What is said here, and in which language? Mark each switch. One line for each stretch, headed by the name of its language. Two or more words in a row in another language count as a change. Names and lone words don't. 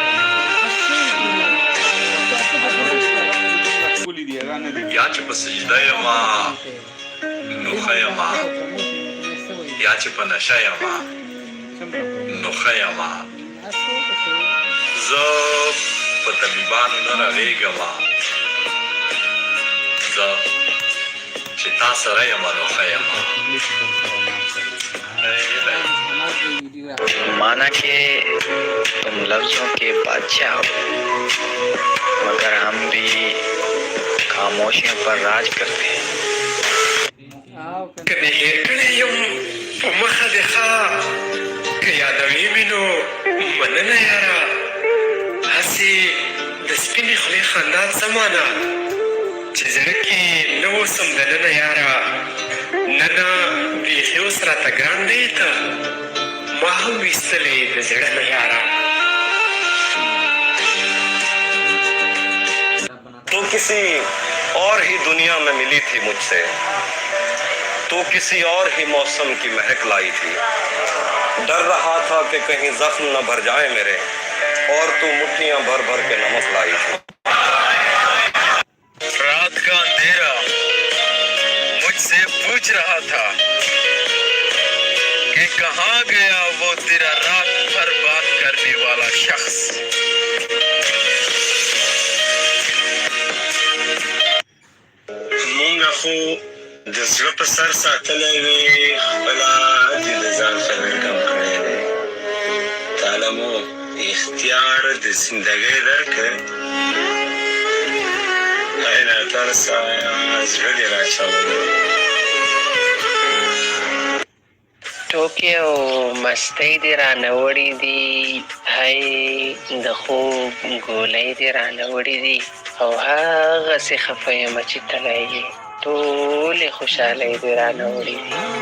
Pashto: یا چې په سجده یمه نو ښه یمه، یا چې په نشه یمه نو ښه یمه. زه په طبیبانو نه رغېږمه، زه چې تا سره یمه نو ښه یمه.
Urdu: مانا کہ تم لفظوں کے بادشاہ ہو، مگر ہم بھی خاموشیوں پر راج کرتے ہیں.
Pashto: که دې هېر کړی یم په مخه دې ښه، که یادوې مې نو مننه یاره. هسې د سپینې خولې خندا څه مانا چې زړه کې نه اوسم دننه یاره. نه نه بیخي اوس راته ګران دی ته، ما هم ویستلې د زړه نه یاره.
Urdu: تو کسی اور ہی دنیا میں ملی تھی مجھ سے، تو کسی اور ہی موسم کی مہک لائی تھی. ڈر رہا تھا کہ کہیں زخم نہ بھر جائے میرے، اور تو مٹھیاں بھر بھر کے نمک لائی تھی. رات کا اندھیرا مجھ سے پوچھ رہا تھا کہاں گیا وہ تیرا رات بھر بات کرنے والا شخص?
Pashto: مونږ خو د زړه په سر ساتلی وې خپله دې د ځان خبر کم کړی دی تعالی مو اختیار د زندګۍ درکړ ایله تعالی زړه دې راچولی ټوکې او مستۍ دې رانه وړې دي هی د خوب ګولۍ دې رانه وړې دي او هغسې خفه یمه چې تلی یې ټولې خوشحالۍ دې رانه وړې دي